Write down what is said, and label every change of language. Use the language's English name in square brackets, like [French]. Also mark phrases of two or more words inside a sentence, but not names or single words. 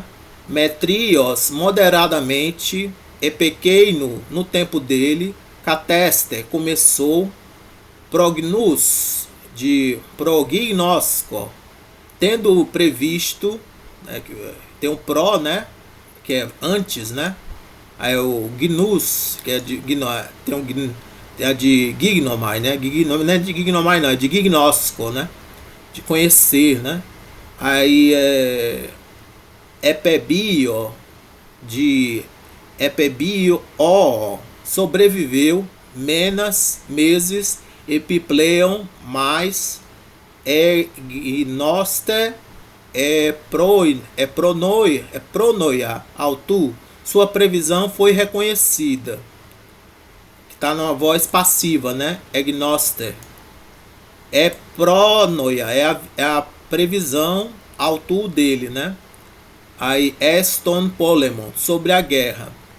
[Portuguese] Metrios, moderadamente, e pequeno no tempo dele, cateste, começou, prognus, de prognosco, tendo previsto, né, tem um pro, né, que é antes, né, aí o gnus, que é de tem um é de gignomai, né, não é de gignomai não, é de gignosco, né, de conhecer, né, aí Epebio, de Epebio, sobreviveu, meses, Epipleon, mais, [Greek] ἐγνώσθη, πρόνοια, αὐτοῦ, [Portuguese] sua previsão foi reconhecida, que está numa voz passiva, né? [Greek] Egnoster. [Portuguese] É pronoia, é a previsão autor dele, né? Aí Eston Polemon, sobre a guerra.